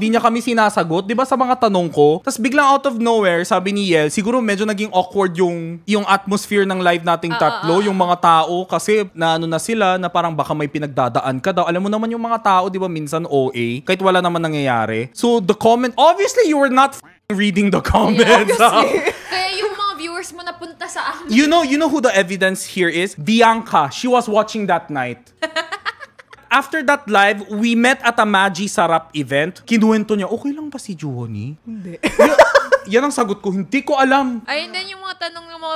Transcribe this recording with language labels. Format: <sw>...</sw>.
<tl>Di niya kami sinasagot, di ba, sa mga tanong ko. Tapos, biglang</tl> <en>out of nowhere,</en> <tl>sabi ni Yel, siguro medyo naging awkward yung atmosphere ng live nating tatlo, yung mga tao, kasi naano na sila na parang baka may pinagdadaan ka daw. Alam mo naman yung mga tao, di ba, minsan OA, kahit wala naman nangyayari.</tl> <en>So, the comment, obviously, you were not reading the comments.</en> <tl>Kaya yung mga viewers mo napunta sa amin.</tl> <en>You know who the evidence here is? Bianca. She was watching that night. After that live, we met at a Magi Sarap event.</en> <tl>Kinuwento niya, okay lang ba si Juhoni? Hindi. Yan ang sagot ko, hindi ko alam. Ayun din yung mga tanong ng mga</tl>